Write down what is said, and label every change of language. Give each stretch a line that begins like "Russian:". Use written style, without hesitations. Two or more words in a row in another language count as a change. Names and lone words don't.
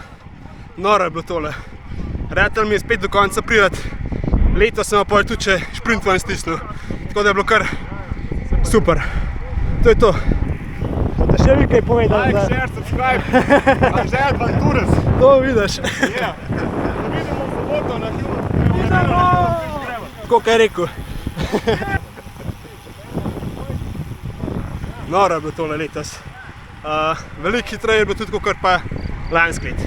Slovenian: Noro je bilo tole. Ratel mi je spet do konca priti. Letos sem pa tudi še šprint ven stisnil. Tako da je bilo kar super. To je to. Boste še vi kaj povedali?
English: Like, share, subscribe.
Slovenian: Anže Adventures. To vidiš. Ja. Vidimo v soboto na Hilmu. Tako kaj je rekel. Noro je bilo tole letos. Veliko hitreje je bilo tudi kakor pa lansko let.